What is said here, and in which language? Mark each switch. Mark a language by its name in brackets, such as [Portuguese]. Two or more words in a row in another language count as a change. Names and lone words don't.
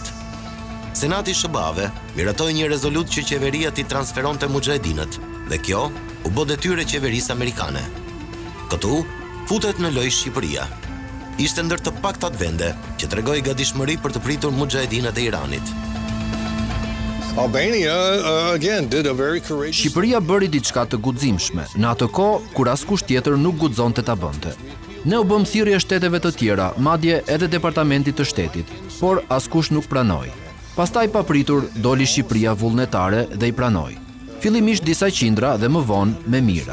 [Albanian] Senati SBA-ve miratoi një rezolutë që qeveria t'i transferonte muxhahedinët dhe kjo u bë detyrë e qeverisë amerikane. Këtu futet në lojë Shqipëria. Ishte ndër të paktat vende që tregoi gatishmëri për të pritur muxhahedinët e Iranit. [English] Albania, again, did a very courageous... [Albanian] Shqipëria bëri diçka të guximshme, në atë kohë kur askush tjetër nuk guxonte ta bënte. Ne u bëm thirrje shteteve të tjera, madje edhe departamentit të shtetit, por askush nuk pranoi. Pastaj papritur doli Shqipëria vullnetare dhe i pranoi. Fillimisht disa qindra dhe më vonë me mira.